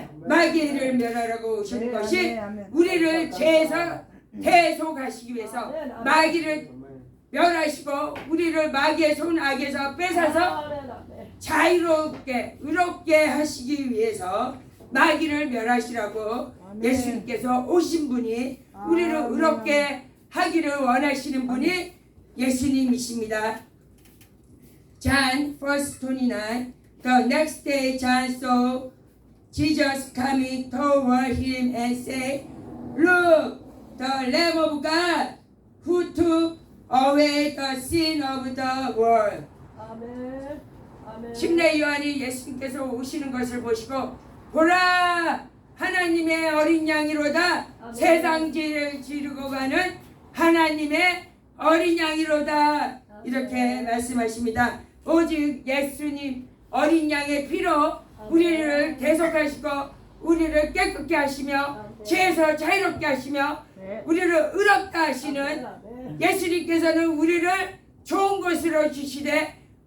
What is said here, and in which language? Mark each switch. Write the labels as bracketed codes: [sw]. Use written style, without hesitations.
[ko] 마귀의 일을 멸하라고 오신 것이 우리를 죄에서 대속하시기 위해서 마귀를 멸하시고 우리를 마귀의 손 악에서 뺏어서 자유롭게 의롭게 하시기 위해서 마귀를 멸하시라고 예수님께서 오신 분이 우리를 의롭게 하기를 원하시는 분이 예수님이십니다. [en] John 1:29. The next day John saw Jesus coming toward him and said, Look, the Lamb of God who took away the sin of the world. [ko] 아멘. 아멘. 침례 요한이 예수님께서 오시는 것을 보시고 보라, 하나님의 어린 양이로다. 아멘. 세상 죄를 지르고 가는 하나님의 어린 양이로다. 이렇게 말씀하십니다. 오직 예수님 어린 양의 피로 우리를 대속하시고 우리를 깨끗게 하시며 죄에서 자유롭게 하시며 우리를 의롭다 하시는 예수님께서는 우리를 좋은 것으로 주시되